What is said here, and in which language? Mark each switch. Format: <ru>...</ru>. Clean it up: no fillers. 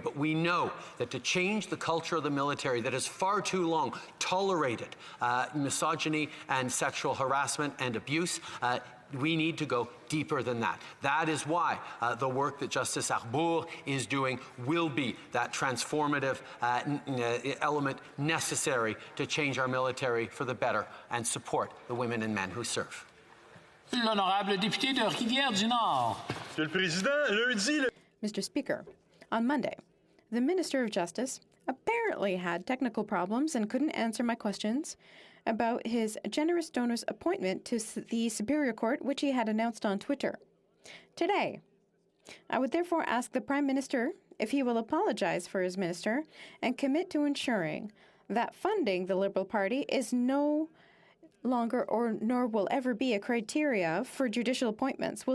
<en>But we know that to change the culture of the military that has far too long tolerated misogyny and sexual harassment and abuse, we need to go deeper than that. That is why the work that Justice Arbour is doing will be that transformative element necessary to change our military for the better and support the women and men who serve.</en> <fr>L'honorable député de Rivière-du-Nord. Monsieur le Président, lundi...</fr> <en>Mr. Speaker, on Monday, the Minister of Justice apparently had technical problems and couldn't answer my questions about his generous donor's appointment to the Superior Court, which he had announced on Twitter. Today, I would therefore ask the Prime Minister if he will apologize for his minister and commit to ensuring that funding the Liberal Party is no longer or nor will ever be a criteria for judicial appointments.</en>